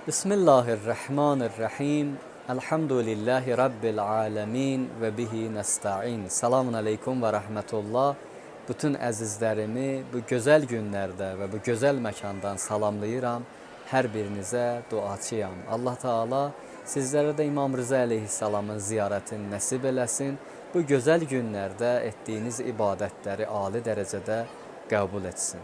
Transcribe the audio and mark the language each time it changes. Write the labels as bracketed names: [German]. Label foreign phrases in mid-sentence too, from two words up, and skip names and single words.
[Arabic] بسم الله الرحمن الرحيم. الحمد لله رب العالمين وبه نستعين. السلام عليكم ورحمة الله. [Azerbaijani] Bütün əzizlərimi bu gözəl günlərdə və bu gözəl məkandan salamlayıram. Hər birinizə duaçıyam. Allah Teala sizlərə də İmam Rıza əleyhissalamın ziyarətini nəsib eləsin. Bu gözəl günlərdə etdiyiniz ibadətləri ali dərəcədə qəbul etsin.